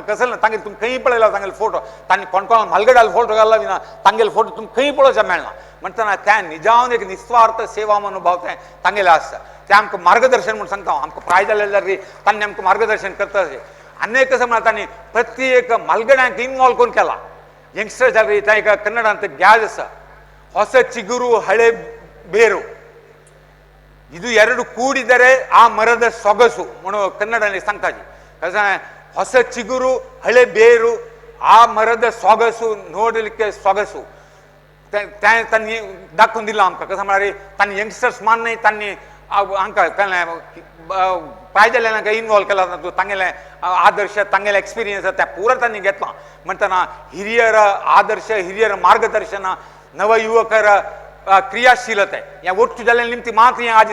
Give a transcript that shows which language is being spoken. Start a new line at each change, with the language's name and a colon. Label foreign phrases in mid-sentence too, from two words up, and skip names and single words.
Konkani: कसलें ना तांगेले तुमी खंय पळयला तांगेले फोटो तांणी कोण कोण म्हालगडाल फोटो घाल्ला विना तांगेले फोटो तुमकां खंय पळोवचें मेळना म्हणटना त्या निजावन एक निस्वार्थ सेवा मनोभाव तें तांगेलें आसता तें आमकां मार्गदर्शन म्हूण सांगता हांव आमकां प्राय जालें जाल्यार तांणी आमकां मार्गदर्शन करता अशें अनेक कसं म्हणा तांणी प्रत्येक म्हालगड्यांक इन्वॉल्व करून केला यंगस्टर जाल्यार थंय एक कन्नडांत ग्याज आसा
Kannada: ಹೊಸ ಚಿಗುರು ಹಳೆ ಬೇರು ಇದು ಎರಡು ಕೂಡಿದರೆ ಆ ಮರದ ಸೊಗಸು म्हणून ಕನ್ನಡದಲ್ಲಿ
Konkani: सांगताजी कसं
Kannada: ಹೊಸ ಚಿಗುರು ಹಳೆ ಬೇರು ಆ ಮರದ ಸೊಗಸು ನೋಡಲಿಕ್ಕೆ ಸೊಗಸು
Konkani: त्यांनी दाखवून दिला आमकां कसं म्हळ्यार तांणी यंगस्टर्स मान नाही त्यांनी हांकां पाहिजे इन्वॉल्व केला तांगेले आदर्श तांगेले एक्सपिरियन्स त्या पुरा तांणी घेतला म्हणटना हिरियर आदर्श हिरियर मार्गदर्शन नव युवकर क्रियाशीलता हे ಒಟ್ಟು जाल्ले निमती मात हें आज